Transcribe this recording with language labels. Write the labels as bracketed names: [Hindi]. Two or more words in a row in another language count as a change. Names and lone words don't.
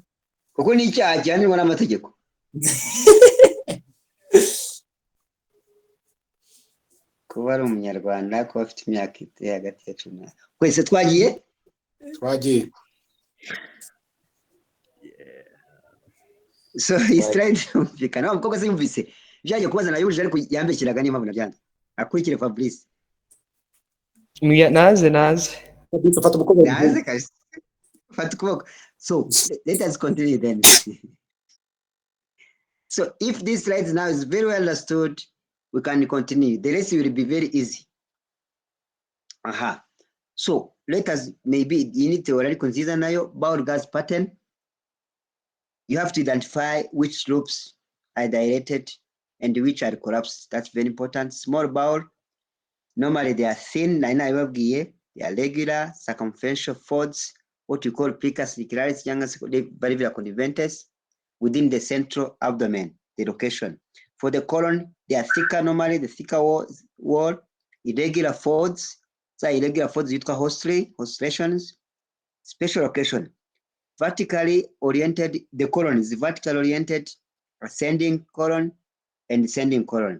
[Kinyarwanda] Kuko ni icyaha cyanirwa n'amategeko. Kuba ari umunyarwanda, kuba afite imyaka iri hagati ya 10. Kwese twagiye? Twagiye. [English] So he's trying to [Kinyarwanda] kumvikana umukobwa simvise byaje kubaza nayujije ariko yambekiraga niyo mpamvu nabyanze akurikire Fabrice naze naze kabisa fata ukuboko. [English] So let us continue then. So if this slide now is very well understood, we can continue. The rest will be very easy. So let us, maybe you need to already consider now bowel gas pattern. You have to identify which loops are dilated and which are collapsed. That's very important. Small bowel, normally they are thin, they are regular, circumferential folds, what we call plicus circularis, valvular conventers, within the central abdomen, the location. For the colon, they are thicker, normally the thicker wall, irregular folds. So irregular folds, hostrations, special location. Vertically oriented, the colon is vertically oriented, ascending colon and descending colon.